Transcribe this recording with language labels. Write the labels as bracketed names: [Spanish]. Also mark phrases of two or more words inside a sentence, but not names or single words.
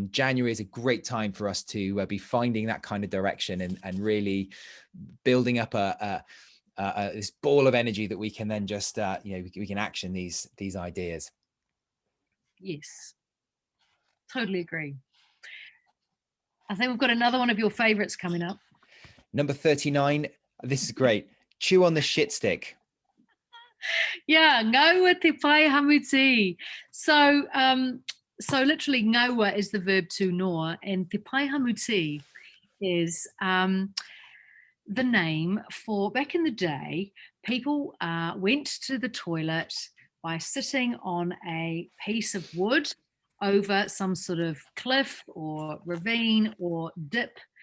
[English] And January is a great time for us to be finding that kind of direction and really building up this ball of energy that we can then just we can action these ideas. Yes, totally agree. I think we've got another one of your favorites coming up. Number 39. This is great. Chew on the shit stick. Yeah, [Māori] ngaua te pai hamuti. [English] So literally ngaua is the verb to gnaw, and [Māori] te pai hamuti [English] is the name for, back in the day, people went to the toilet by sitting on a piece of wood over some sort of cliff or ravine or dip.